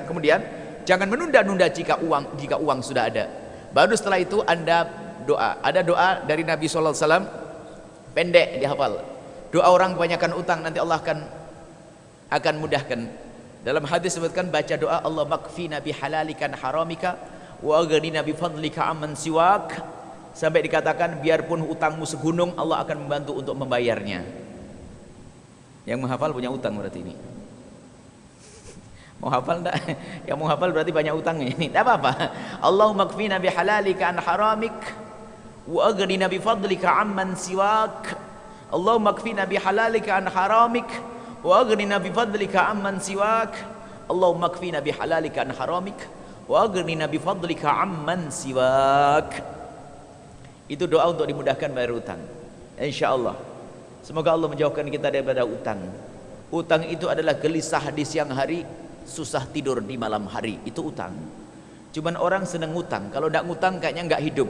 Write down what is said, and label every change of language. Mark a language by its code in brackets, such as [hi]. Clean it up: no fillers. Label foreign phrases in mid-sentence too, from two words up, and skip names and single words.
[id] Kemudian jangan menunda-nunda jika uang sudah ada. Baru setelah itu Anda doa. Ada doa dari Nabi [ar] صلى الله عليه وسلم, [id] pendek dihafal. Doa orang kebanyakan utang nanti Allah akan mudahkan. Dalam hadis sebutkan baca doa [ar] اللهم اكفنا بحلالك عن حرامك وأغننا بفضلك عمن سواك, [id] sampai dikatakan biarpun utangmu segunung Allah akan membantu untuk membayarnya. Yang menghafal punya utang berarti ini. Mau hafal enggak? Yang mau hafal berarti banyak utangnya ini. Tidak apa-apa. [ar] اللهم اكفنا بحلالك عن حرامك وأغننا بفضلك عمن سواك. اللهم اكفنا بحلالك عن حرامك وأغننا بفضلك عمن سواك. اللهم اكفنا بحلالك عن حرامك وأغننا بفضلك عمن سواك. [id] Itu doa untuk dimudahkan bayar utang, insyaallah. Semoga Allah menjauhkan kita daripada utang. Utang itu adalah gelisah di siang hari, susah tidur di malam hari. Itu utang. Cuman orang senang ngutang. Kalau tidak ngutang kayaknya nggak hidup.